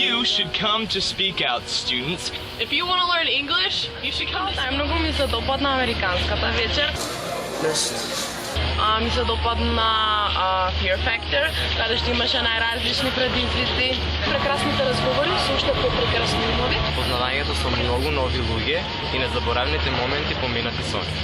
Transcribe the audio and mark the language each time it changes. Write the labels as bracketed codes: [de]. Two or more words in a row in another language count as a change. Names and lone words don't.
[en] should come to speak out, students. If you want to learn English, you should come to [mk] Много ми се допадна американската вечер. Ми се допадна Fear Factor, където имаше най-различни предизвици. Прекрасните разговори, също прекрасни умови. Познавањето со многу нови луѓе и незаборавните моменти поминати со нив.